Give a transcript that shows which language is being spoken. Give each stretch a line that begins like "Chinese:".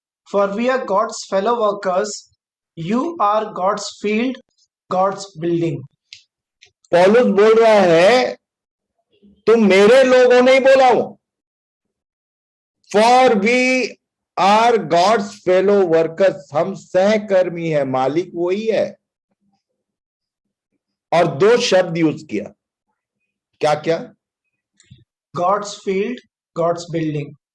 English: For we are God's fellow workers. You are God's field, God's building.
Hindi: पौलुस बोल रहा है तुम मेरे लोग हो, नहीं बोला हूं।
English: For we are God's fellow workers.
Hindi: हम सहकर्मी है, मालिक वही है। और 2 शब्द यूज किया, क्या क्या?
English: God's field, God's building.